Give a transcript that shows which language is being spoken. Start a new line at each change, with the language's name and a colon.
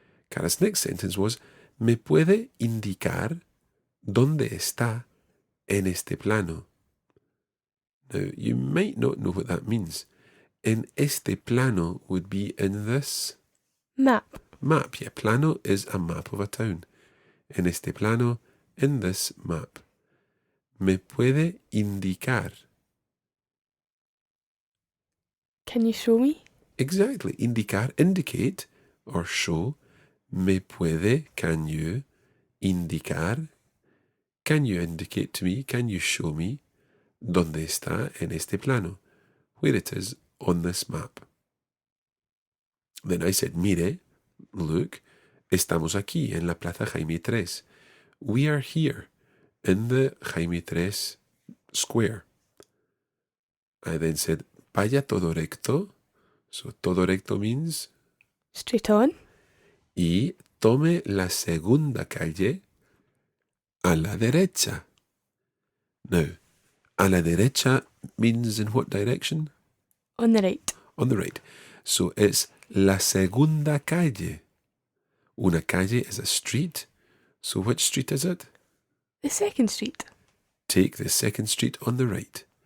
English: Cara's next sentence was,
Spanish: ¿me puede indicar dónde está en este plano?
English: Now, you might not know what that means.
Spanish: En este plano
English: would be in this Map. map. Yeah, plano is a map of a town.
Spanish: En este plano,
English: in this map.
Spanish: Me puede indicar.
English: Can you show me? Exactly. Indicar, indicate, or show.
Spanish: Me puede,
English: can you,
Spanish: indicar.
English: Can you indicate to me, can you show me,
Spanish: dónde está en este plano,
English: where it is on this map. Then I said,
Spanish: mire,
English: look,
Spanish: estamos aquí en la Plaza Jaime III.
English: We are here in the Jaime III square. I then said,
Spanish: vaya todo recto.
English: So
Spanish: todo recto
English: means, Straight on.
Spanish: y tome la segunda calle a la derecha.
English: Now,
Spanish: a la derecha
English: means in what direction? On the right. On the right. So it's
Spanish: la segunda calle. Una calle
English: is a street. So which street is it? The second street. Take the second street on the right.